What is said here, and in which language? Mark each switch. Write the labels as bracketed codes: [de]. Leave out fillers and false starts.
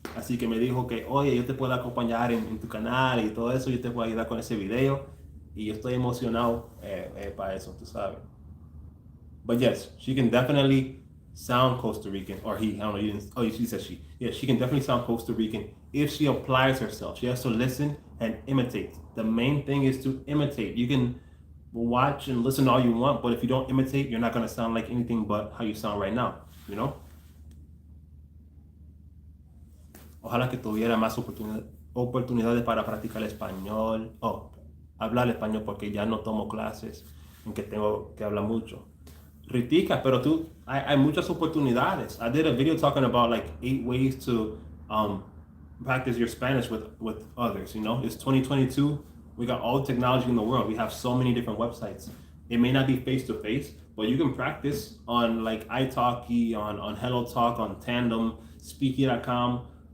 [es] Así que me dijo que, oye, yo te puedo acompañar en tu canal y todo eso, yo te puedo ayudar con ese video. Y yo estoy emocionado para eso, tú sabes. [en] But yes, she can definitely sound Costa Rican, or he, I don't know, you didn't, oh, she said she. Yeah, she can definitely sound Costa Rican if she applies herself. She has to listen and imitate. The main thing is to imitate. You can watch and listen all you want, but if you don't imitate, you're not going to sound like anything but how you sound right now, you know? [es] Ojalá que tuviera más oportunidades para practicar español, hablar español, porque ya no tomo clases en que tengo que hablar mucho. Ritica, pero hay muchas oportunidades. [en] I did a video talking about like 8 ways to practice your Spanish with others, you know? It's 2022. We got all the technology in the world. We have so many different websites. It may not be face-to-face, but you can practice on like italki, on Hello Talk, on Tandem, Speaky.com.